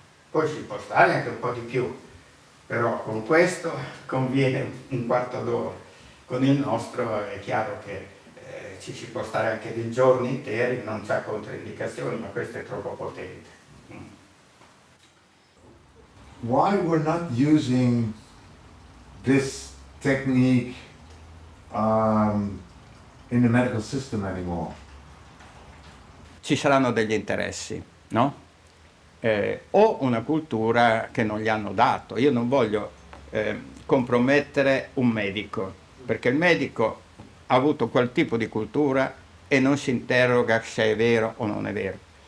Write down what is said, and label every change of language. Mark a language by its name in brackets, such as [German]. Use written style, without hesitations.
[Italian] Poi si può stare anche un po' di più, però con questo conviene un quarto d'ora. Con il nostro è chiaro che ci si può stare anche dei giorni interi, non c'è controindicazioni, ma questo è troppo potente. [English] Why we're not using this technique in the medical system anymore? [Italian] Ci saranno degli interessi, no? O una cultura che non gli hanno dato. Io non voglio compromettere un medico, perché il medico ha avuto quel tipo di cultura e non si interroga se è vero o non è vero.